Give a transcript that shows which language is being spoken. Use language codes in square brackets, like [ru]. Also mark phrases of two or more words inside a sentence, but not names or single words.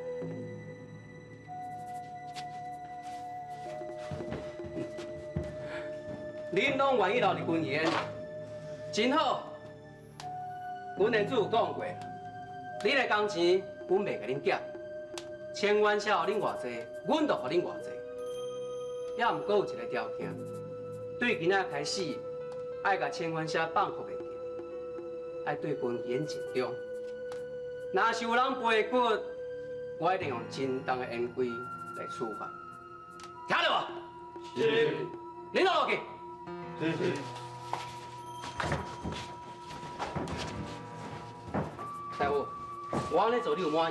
[nan] 恁拢愿意留伫军医院，真好。阮连主有讲过，恁的工钱阮袂甲恁减，千元社互恁偌济，阮就互恁偌济。也毋过有一个条件，对今仔开始，爱甲千元社放酷袂记，爱对军医院尽忠。若是有人背骨，我一定用正当的严规来处罚。听到无？是。恁落去。是。师傅，我安尼做你有满意？